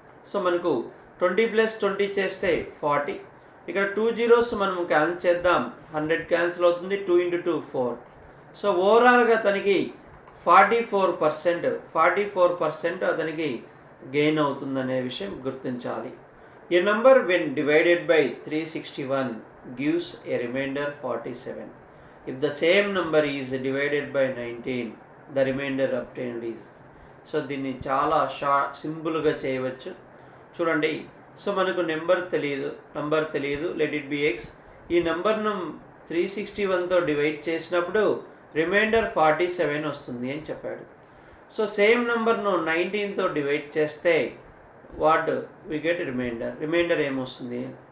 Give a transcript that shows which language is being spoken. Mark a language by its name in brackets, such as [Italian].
[Telugu] So మనకు 20 + 20 చేస్తే 40. ఇక్కడ 2 zeros మనం క్యాన్సిల్ చేద్దాం, 100 క్యాన్సిల్ అవుతుంది, 2 × 2 4. సో ఓవరాల్గా అతనికి 44% అతనికి గెయిన్ అవుతుందనే విషయం గుర్తించాలి. [English] A number when divided by 361 gives a remainder 47. If the same number is divided by 19, the remainder obtained is. [Telugu] So దీన్ని చాలా సింపుల్గా చేయవచ్చు. చూడండి, సో మనకు నంబర్ తెలియదు, [English] Let it be X. [Telugu] ఈ నెంబర్ను 361తో డివైడ్ చేసినప్పుడు రిమైండర్ 47 వస్తుంది అని చెప్పాడు. సో సేమ్ నెంబర్ను 19తో డివైడ్ చేస్తే [English] what we get [Telugu] రిమైండర్ ఏమొస్తుంది?